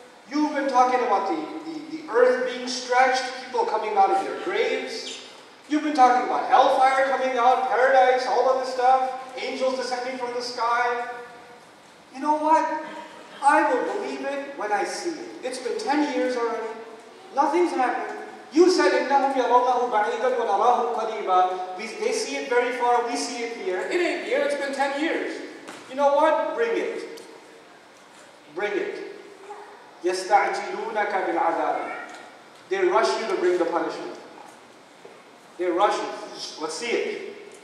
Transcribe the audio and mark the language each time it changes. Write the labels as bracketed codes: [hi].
[en] You've been talking about the earth being stretched, people coming out of their graves. You've been talking about hellfire coming out, paradise, all of this stuff, angels descending from the sky. You know what? I will believe it when I see it. It's been 10 years already. Nothing's happened. You said, [ar] إِنَّهُمْ يَرَوْنَهُ بَعِيدًا وَنَرَاهُ قَرِيبًا. [en] They see it very far, we see it here. It ain't here, it's been 10 years. You know what? Bring it. Bring it. [ar] يَسْتَعْجِلُونَكَ بِالْعَذَابِ. [en] They rush you to bring the punishment. They rush you. Let's see it.